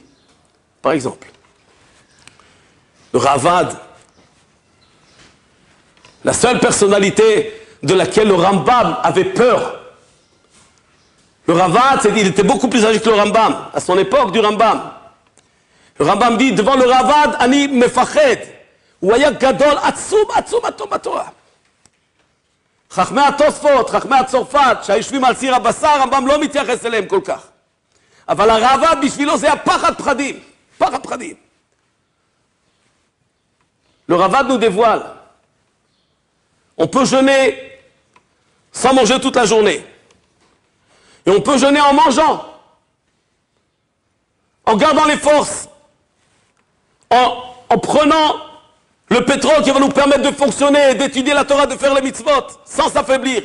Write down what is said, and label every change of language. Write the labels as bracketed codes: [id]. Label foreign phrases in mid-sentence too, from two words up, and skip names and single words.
[fr] Par exemple, le Ravad, la seule personnalité de laquelle le Rambam avait peur. Le Ravad, il était beaucoup plus âgé que le Rambam, à son époque du Rambam. Le Rambam dit, devant le Ravad, [he] אני מפחד, הוא היה גדול עצום אדם בתורה. חכמי התוספות, חכמי הצרפת, שהיושבים על סיר הבשר, הרמב"ם לא מתייחס אליהם כל כך. אבל הרעב"ד בשבילו זה הפחד פחדים, פחד פחדים. [fr] Le Ravad nous dévoile. On peut jeûner sans manger toute la journée. Et on peut jeûner en mangeant, en gardant les forces, en prenant le pétrole qui va nous permettre de fonctionner, d'étudier la Torah, de faire les mitzvot, sans s'affaiblir.